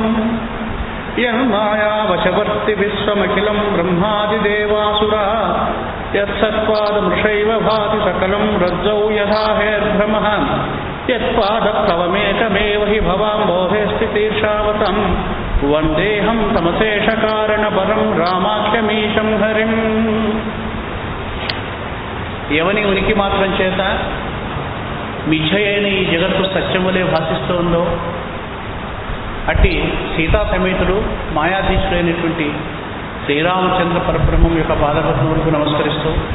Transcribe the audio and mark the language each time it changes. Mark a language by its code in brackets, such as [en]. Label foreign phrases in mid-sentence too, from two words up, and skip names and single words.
[sa] यन्मायावशवर्ति विश्वमखिलं ब्रह्मादिदेवासुरा यत्सत्पादमृषैव भाति सकलं रज्जौ यथा हेर्भ्रमः। यत्पादप्लवमेकमेव हि भवाम्बोधे स्थितीर्षावतं वन्देऽहं तमशेषकारणपरं रामाख्यमीशं हरिम्। [te] ఎవని ఉనికి మాత్రం చేత మిథ్యయైన ఈ జగత్తు సత్యములే భాషిస్తోందో అట్టి సీతా సమేతుడు మాయాధీశుడైనటువంటి శ్రీరామచంద్ర పరబ్రహ్మం యొక్క పాదపద్మములకు నమస్కరిస్తూ